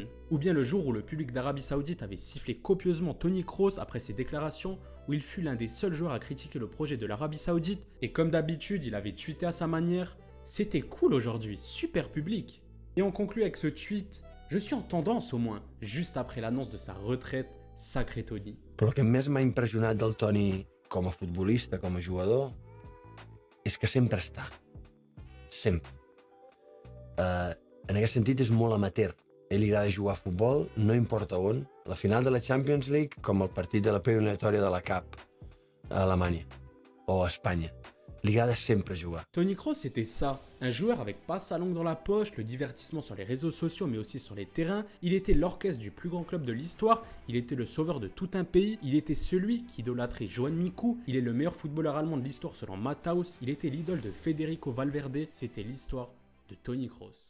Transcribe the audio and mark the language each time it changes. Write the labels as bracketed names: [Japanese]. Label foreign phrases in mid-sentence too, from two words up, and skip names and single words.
[French] Ou bien le jour où le public d'Arabie Saoudite avait sifflé copieusement Toni Kroos après ses déclarations, où il fut l'un des seuls joueurs à critiquer le projet de l'Arabie Saoudite, et comme d'habitude il avait tweeté à sa manière « C'était cool aujourd'hui, super public ». Et on conclut avec ce tweet « Je suis en tendance au moins », juste après l'annonce de sa retraite, sacré Toni. [Catalan] Però el que més m'ha impressionat del Toni com a futbolista, com a jugador, és que sempre està. Sempre. En aquest sentit és molt amateur. A ell li agrada jugar a futbol, no importa on. La final de la Champions League com el partit de la preeliminatòria de la Cup a Alemanya o a Espanya. Li agrada sempre jugar. [French] Toni Kroos, c'était ça. Un joueur avec pas sa langue dans la poche, le divertissement sur les réseaux sociaux mais aussi sur les terrains. Il était l'orchestre du plus grand club de l'histoire. Il était le sauveur de tout un pays. Il était celui qui idolâtrait Johan Miku. Il est le meilleur footballeur allemand de l'histoire selon Matthaus. Il était l'idole de Federico Valverde. C'était l'histoire de Toni Kroos.